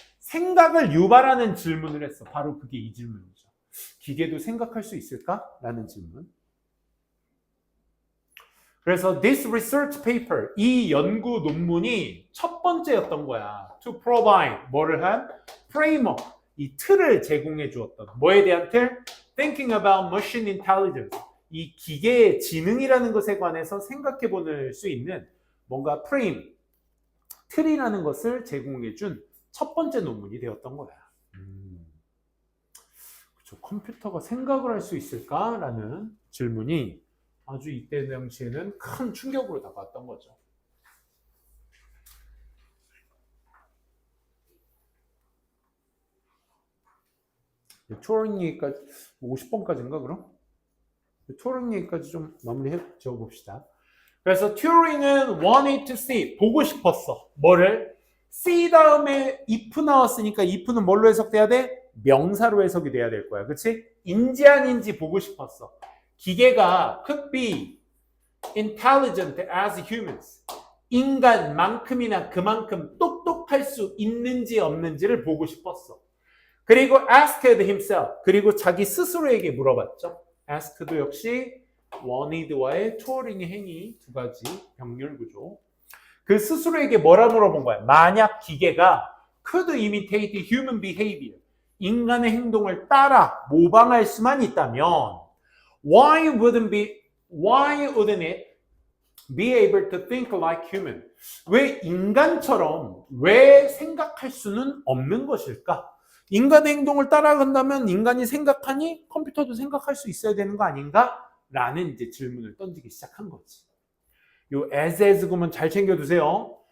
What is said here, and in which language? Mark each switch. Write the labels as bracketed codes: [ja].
[ko] 생각을 유발하는 질문을 했어. 바로 그게 이 질문이죠. 기계도 생각할 수 있을까? 라는 질문. 그래서 [en] this research paper, [ko] 이 연구 논문이 첫 번째였던 거야. [en] To provide, [ko] 뭐를 한? framework, 이 틀을 제공해 주었던. 뭐에 대한 틀? [en] Thinking about machine intelligence. [ko] 이 기계의 지능이라는 것에 관해서 생각해 볼 수 있는 뭔가 프레임, 틀이라는 것을 제공해 준 첫 번째 논문이 되었던 거야. 그렇죠. 컴퓨터가 생각을 할 수 있을까라는 질문이 아주 이때 당시에는 큰 충격으로 다가왔던 거죠. 튜어링 얘기까지 50번까지인가 그럼? 튜어링 얘기까지 좀 마무리해 지어봅시다. 그래서 튜어링은 [en] wanted to see, [ko] 보고 싶었어. 뭐를? see 다음에 if 나왔으니까 if는 뭘로 해석돼야 돼? 명사로 해석이 돼야 될 거야. 그치? 인지 아닌지 보고 싶었어. 기계가 [en] could be intelligent as humans. [ko] 인간만큼이나 그만큼 똑똑할 수 있는지 없는지를 보고 싶었어. 그리고 [en] asked himself. [ko] 그리고 자기 스스로에게 물어봤죠. asked도 역시 wanted와의 튜어링의 행위 두 가지 병렬 구조. 그 스스로에게 뭐라 물어본 거야? 만약 기계가 [en] could imitate human behavior, [ko] 인간의 행동을 따라 모방할 수만 있다면 [en] why wouldn't it be able to think like human? [ko] 왜 인간처럼 왜 생각할 수는 없는 것일까? 인간의 행동을 따라간다면 인간이 생각하니 컴퓨터도 생각할 수 있어야 되는 거 아닌가? 라는 이제 질문을 던지기 시작한 거지. 요 as 구문 잘 챙겨두세요.